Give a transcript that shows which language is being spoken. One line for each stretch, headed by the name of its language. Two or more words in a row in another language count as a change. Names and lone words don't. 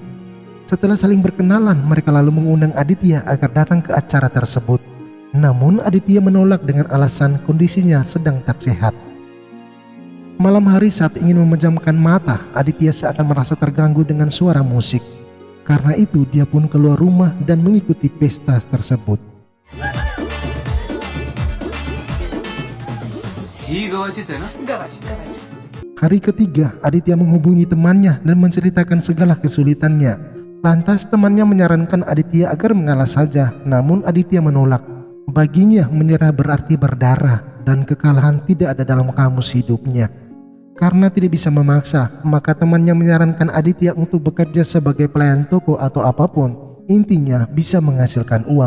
Indonesian: Setelah saling berkenalan, mereka lalu mengundang Aditya agar datang ke acara tersebut. Namun Aditya menolak dengan alasan kondisinya sedang tak sehat. Malam hari saat ingin memejamkan mata, Aditya seakan merasa terganggu dengan suara musik. Karena itu dia pun keluar rumah dan mengikuti pesta tersebut.
Marathi: ही गव्हाचीच आहे ना? गव्हाची.
Indonesian: Hari ketiga, Aditya menghubungi temannya dan menceritakan segala kesulitannya. Lantas temannya menyarankan Aditya agar mengalah saja, namun Aditya menolak. Baginya menyerah berarti berdarah dan kekalahan tidak ada dalam kamus hidupnya. Karena tidak bisa memaksa, maka temannya menyarankan Aditya untuk bekerja sebagai pelayan toko atau apapun, intinya bisa menghasilkan uang.